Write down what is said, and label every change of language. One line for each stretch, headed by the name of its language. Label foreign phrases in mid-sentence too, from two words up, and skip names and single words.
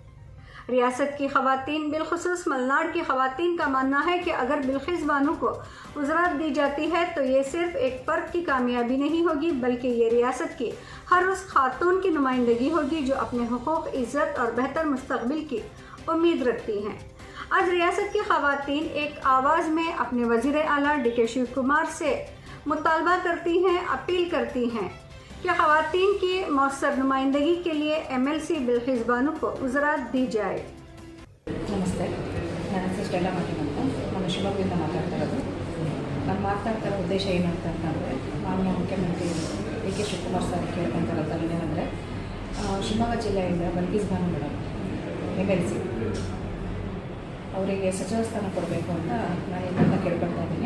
Urdu: ریاست کی خواتین، بالخصوص ملناڈ کی خواتین کا ماننا ہے کہ اگر بلقیس بانو کو وزارت دی جاتی ہے تو یہ صرف ایک فرد کی کامیابی نہیں ہوگی بلکہ یہ ریاست کی ہر اس خاتون کی نمائندگی ہوگی جو اپنے حقوق، عزت اور بہتر مستقبل کی امید رکھتی ہیں. آج ریاست کی خواتین ایک آواز میں اپنے وزیر اعلیٰ DK شیو کمار سے مطالبہ کرتی ہیں، اپیل کرتی ہیں کہ خواتین کی موثر نمائندگی کے لیے MLC بلقیس بانو کو وزارت دی جائے.
Kannada: ನಮಸ್ತೆ, ನನ್ನ ಹೆಸರು ಸ್ಟೆಲ್ಲಾ ಮಾರ್ಟಿನ್ ಅಂತ. ನಾನು ಶಿವಮೊಗ್ಗದಿಂದ ಮಾತಾಡ್ತಾ ಇರೋದು. ನಾನು ಮಾತಾಡ್ತಾ ಇರೋ ಉದ್ದೇಶ ಏನು ಅಂತಂದರೆ, ಮಾನ್ಯ ಮುಖ್ಯಮಂತ್ರಿ ಡಿ ಕೆ ಶಿವಕುಮಾರ್ ಸರ್ ಕೇಳ್ಕೊತಾ ಇರೋದು ಏನಂದರೆ, ಶಿವಮೊಗ್ಗ ಜಿಲ್ಲೆಯಿಂದ ಬಲ್ಕಿಸ್ ಬಾನು ಮೇಡಮ್ MLC ಅವರಿಗೆ ಸಚಿವ ಸ್ಥಾನ ಕೊಡಬೇಕು ಅಂತ ನಾನು ಇದನ್ನು ಕೇಳ್ಕೊಳ್ತಾ ಇದ್ದೀನಿ.